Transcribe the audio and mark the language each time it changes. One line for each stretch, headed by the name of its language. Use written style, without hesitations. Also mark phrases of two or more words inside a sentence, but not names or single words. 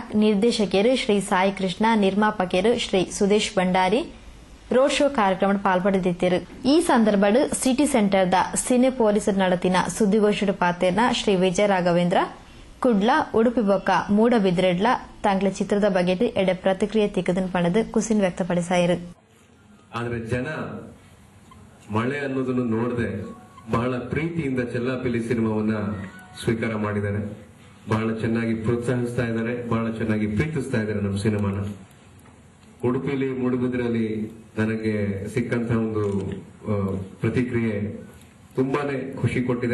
Kannada: ನಿರ್ದೇಶಕರು ಶ್ರೀ ಸಾಯಿ ಕೃಷ್ಣ, ನಿರ್ಮಾಪಕರು ಶ್ರೀ ಸುದೇಶ್ ಭಂಡಾರಿ
English: road show
Kannada: ಕಾರ್ಯಕ್ರಮ ಪಾಲ್ಪಡೆದಿದ್ದರು.
Tulu: ಈ ಸಂದರ್ಭ ಸಿಟಿ ಸೆಂಟರ್ದ ಸಿನೆ ಪೊಲೀಸರು ನಡೆತಿನ ಸುದ್ದಿಗೋಷ್ಠಿ ಪಾತೆರ್ನ ಶ್ರೀ ವಿಜಯ ರಾಘವೇಂದ್ರ ಕುಡ್ಲ ಉಡುಪಿ ಬೊಕ್ಕ ಮೂಡಬಿದ್ರೆಡ್ಲ ತಂಗ್ಲ ಚಿತ್ರದ ಬಗ್ಗೆ ಎಡೆ ಪ್ರತಿಕ್ರಿಯೆ ತಿಕ್ಕದನ್ ಪಣದು ಕುಸಿನ್ ವ್ಯಕ್ತಪಡಿಸಾಯಿರು.
Kannada: ಆದ್ರೆ ಜನ ಮಳೆ ಅನ್ನೋದನ್ನು ನೋಡದೆ ಬಹಳ ಪ್ರೀತಿಯಿಂದ ಚೆಲ್ಲಾಪಿಲ್ಲಿ ಸಿನಿಮಾವನ್ನ ಸ್ವೀಕಾರ ಮಾಡಿದ್ದಾರೆ. ಬಹಳ ಚೆನ್ನಾಗಿ ಪ್ರೋತ್ಸಾಹಿಸ್ತಾ ಇದ್ದಾರೆ, ಬಹಳ ಚೆನ್ನಾಗಿ ಪ್ರೀತಿಸ್ತಾ ಇದ್ದಾರೆ ನಮ್ಮ ಸಿನಿಮಾನ. ಉಡುಪಿಲಿ ಮೂಡುಬಿದ್ರಲ್ಲಿ ನನಗೆ ಸಿಕ್ಕಂತಹ ಒಂದು ಪ್ರತಿಕ್ರಿಯೆ ತುಂಬಾನೇ ಖುಷಿ ಕೊಟ್ಟಿದೆ.